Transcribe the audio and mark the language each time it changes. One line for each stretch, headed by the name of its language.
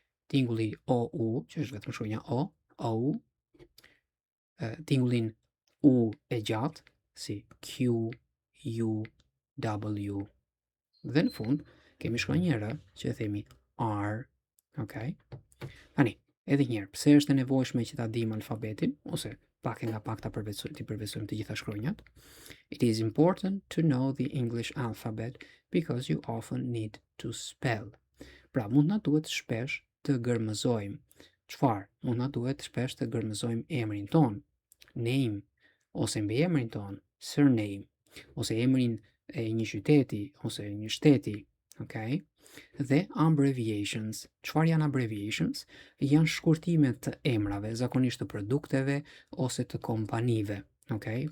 Albanian: Tingulli OU, që është vetëm shkronja O, O. Tingullin U e gjatë, si Q, U, W. Dhe në fund, kemi shkronjë R, që e themi R. Okay? Tani, edhe njëherë, pse është e nevojshme që ta dim alfabetin, ose pak e nga pak ta përvetsojmë të gjitha shkronjat?
English: It is important to know the English alphabet because you often need to spell.
Albanian: Pra, mund na duhet shpesh të gërmëzojmë. Çfarë? Mund na duhet shpesh të gërmëzojmë emrin ton, name, ose mbiemrin ton, surname, ose emrin e një qyteti ose një shteti, okay? Dhe abbreviations. Çfarë janë abbreviations? Janë shkurtimet të emrave, zakonisht të produkteve ose të kompanive, okay?